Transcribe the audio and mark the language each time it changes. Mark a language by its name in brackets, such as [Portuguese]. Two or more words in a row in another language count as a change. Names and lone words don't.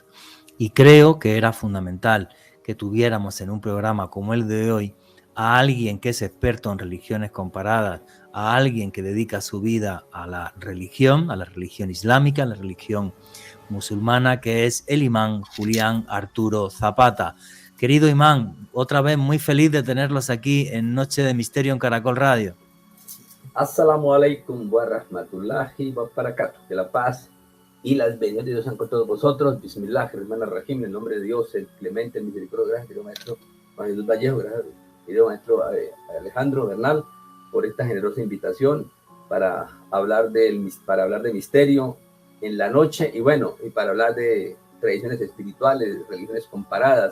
[Spanish] Y creo que era fundamental que tuviéramos en un programa como el de hoy a alguien que es experto en religiones comparadas, a alguien que dedica su vida a la religión islámica, a la religión musulmana, que es el imán Julián Arturo Zapata. Querido imán, otra vez muy feliz de tenerlos aquí en Noche de Misterio en Caracol Radio. [Arabic] السلام عليكم ورحمة الله وبركاته. [Spanish] Que la paz y las bendiciones de Dios sean con todos vosotros. [Arabic] بسم الله الرحمن الرحيم. [Spanish] En el nombre de Dios, el clemente, el misericordioso. Gracias, querido maestro Juan Jesús Vallejo. Gracias, querido maestro Alejandro Bernal, por esta generosa invitación para hablar de misterio en la noche y bueno, y para hablar de tradiciones espirituales, religiones comparadas.